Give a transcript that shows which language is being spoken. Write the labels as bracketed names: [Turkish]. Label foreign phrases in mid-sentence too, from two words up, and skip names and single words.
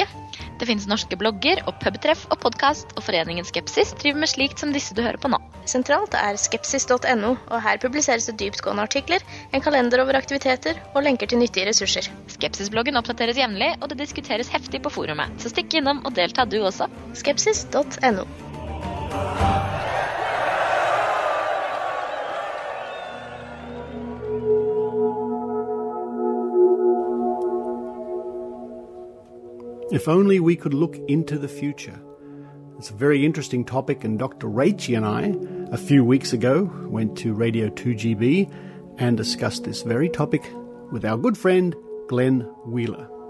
[Norwegian] Det finnes norske blogger og pubtreff og podcast, og foreningen Skepsis driver med slikt som disse du hører på nå. Sentralt skepsis.no, og her publiseres det dyptgående artikler, en kalender over aktiviteter og lenker til nyttige ressurser. Skepsis-bloggen oppdateres jevnlig, og det diskuteres heftig på forumet, så stikk innom og delta du også. Skepsis.no. [English] If only we could look into the future. It's a very interesting topic, and Dr. Rachael and I, a few weeks ago, went to Radio 2GB and discussed this very topic with our good friend, Glenn Wheeler.